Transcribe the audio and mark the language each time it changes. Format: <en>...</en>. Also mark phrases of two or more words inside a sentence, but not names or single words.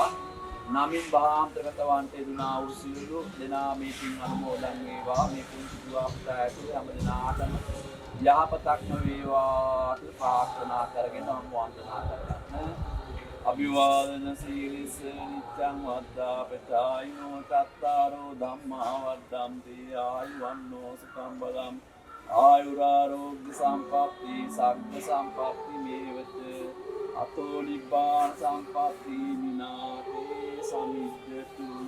<si>නමින් භාන්තරගතවන්ට යෙදුනා වූ සියලු දෙනා මේ පින් අනුමෝදන් වේවා. මේ පුණ්‍ය සිදුවාපත ඇතුළේ හැම දිනාටම යහපතක්ම වේවා කියලා ප්‍රාර්ථනා කරගෙන වන්දනා කරගන්න.</si> <pi>අභිවාදන සීලිස නිත්‍යං වද්දා පචායිනෝ චත්තාරෝ ධම්මා වද්දන්ති ආයුවන්නෝ සුඛං බලං ආයුරාරෝග්‍ය සම්පatti සග්ග සම්පatti මේවච අතෝ නිබ්බාන සම්පatti විනාතේ සමිද්දතු</pi>